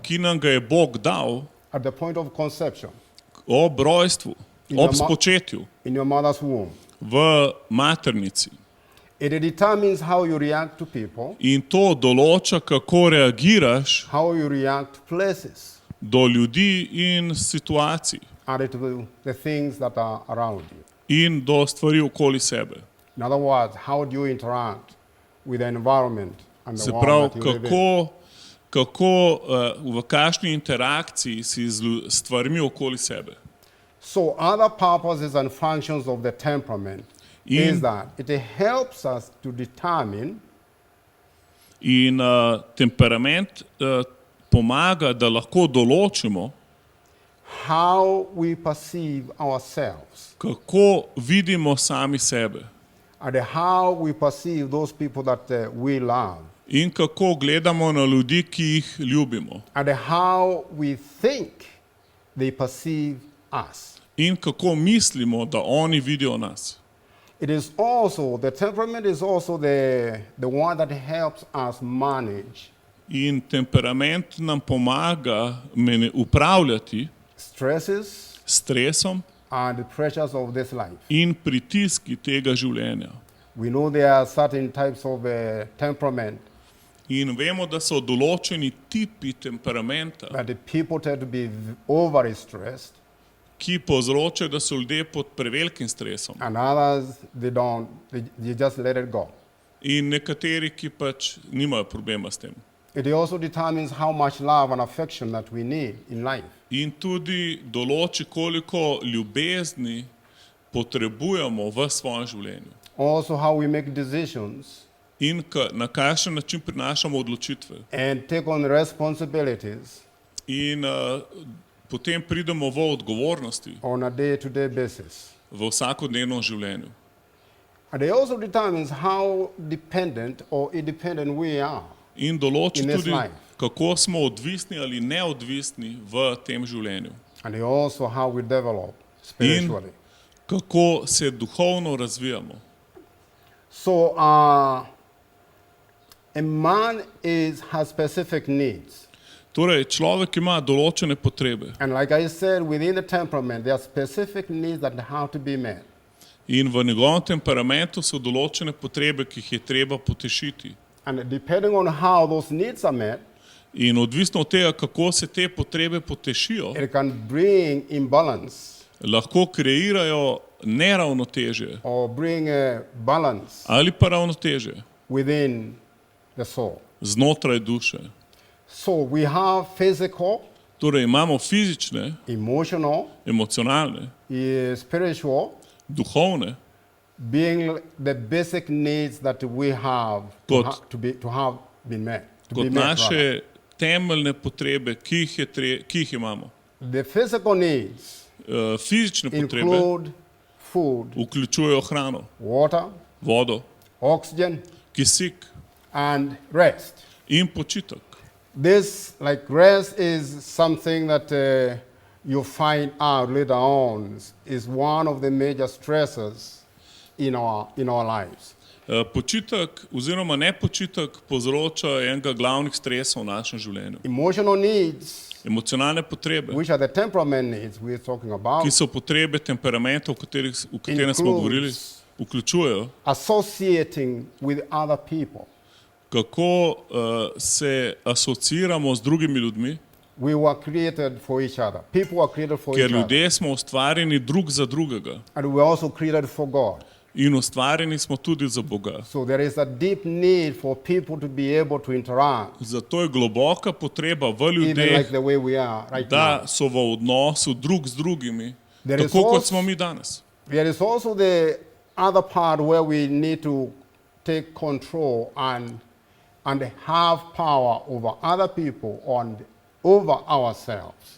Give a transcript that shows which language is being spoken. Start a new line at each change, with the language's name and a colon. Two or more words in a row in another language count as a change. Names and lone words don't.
Slovenian: ki nam ga je Bog dal
English: at the point of conception
Slovenian: ob rojstvu, ob spočetju,
English: in your mother's womb.
Slovenian: v maternici.
English: It determines how you react to people,
Slovenian: In to določa, kako reagiraš
English: how you react to places,
Slovenian: do ljudi in situacij
English: and to the things that are around you.
Slovenian: in do stvari okoli sebe.
English: In other words, how do you interact with the environment and the
Slovenian: Se
English: world
Slovenian: pravi,
English: that you live in?
Slovenian: kako v kakšni interakciji si z stvarmi okoli sebe.
English: So other purposes and functions of the temperament is that it helps us to determine
Slovenian: In temperament pomaga, da lahko določimo,
English: how we perceive ourselves
Slovenian: kako vidimo sami sebe
English: and how we perceive those people that we love
Slovenian: in kako gledamo na ljudi, ki jih ljubimo
English: and how we think they perceive us.
Slovenian: in kako mislimo, da oni vidijo nas.
English: It is also, the temperament is also the one that helps us manage
Slovenian: In temperament nam pomaga upravljati
English: stresses
Slovenian: s stresom
English: and the pressures of this life.
Slovenian: in pritiski tega življenja.
English: We know there are certain types of temperament
Slovenian: In vemo, da so določeni tipi temperamenta,
English: that the people tend to be overly stressed,
Slovenian: ki povzročajo, da so ljudje pod prevelikim stresom.
English: and others they don't. They just let it go.
Slovenian: In nekateri, ki pač nimajo problema s tem.
English: It also determines how much love and affection that we need in life.
Slovenian: In tudi določi, koliko ljubezni potrebujemo v svojem življenju.
English: Also how we make decisions
Slovenian: In na kakšen način prinašamo odločitve.
English: and take on responsibilities
Slovenian: In potem pridemo v odgovornosti
English: on a day-to-day basis.
Slovenian: v vsakodnevnem življenju.
English: And it also determines how dependent or independent we are.
Slovenian: In določi
English: In this
Slovenian: tudi,
English: life.
Slovenian: kako smo odvisni ali neodvisni v tem življenju.
English: And also how we develop spiritually.
Slovenian: Kako se duhovno razvijamo.
English: So a man has specific needs.
Slovenian: Torej, človek ima določene potrebe.
English: And like I said, within the temperament, there are specific needs that have to be met.
Slovenian: In v njegovem temperamentu so določene potrebe, ki jih je treba potešiti.
English: And depending on how those needs are met,
Slovenian: In odvisno od tega, kako se te potrebe potešijo,
English: it can bring imbalance
Slovenian: lahko kreirajo neravnotežje
English: or bring a balance
Slovenian: ali pa ravnotežje
English: within the soul.
Slovenian: znotraj duše.
English: So we have physical,
Slovenian: Torej imamo fizične,
English: emotional,
Slovenian: emocionalne,
English: spiritual,
Slovenian: duhovne,
English: being the basic needs that we have
Slovenian: Kot-
English: to have been met. To be
Slovenian: kot
English: met,
Slovenian: naše temeljne potrebe, ki jih imamo.
English: rather. The physical needs
Slovenian: Fizične potrebe
English: include food,
Slovenian: vključujejo hrano,
English: water,
Slovenian: vodo,
English: oxygen,
Slovenian: kisik
English: and rest.
Slovenian: in počitek.
English: This, like rest, is something that you find out later on is one of the major stressors in our lives.
Slovenian: Počitek oziroma nepočitek povzroča enega glavnih stresov v našem življenju.
English: Emotional needs,
Slovenian: Emocionalne potrebe,
English: which are the temperament needs we're talking about,
Slovenian: ki so potrebe temperamentov, o katerem smo govorili, vključujejo,
English: associating with other people.
Slovenian: kako se asociiramo z drugimi ljudmi,
English: We were created for each other. People were created for
Slovenian: ker
English: each other.
Slovenian: ljudje smo ustvarjeni drug za drugega
English: And we were also created for God.
Slovenian: in ustvarjeni smo tudi za Boga.
English: So there is a deep need for people to be able to interact,
Slovenian: Zato je globoka potreba v
English: even
Slovenian: ljudeh,
English: like the way we are right
Slovenian: da
English: now.
Slovenian: so v odnosu drug z drugimi,
English: There is
Slovenian: tako kot
English: also-
Slovenian: smo mi danes.
English: There is also the other part where we need to take control and have power over other people and over ourselves.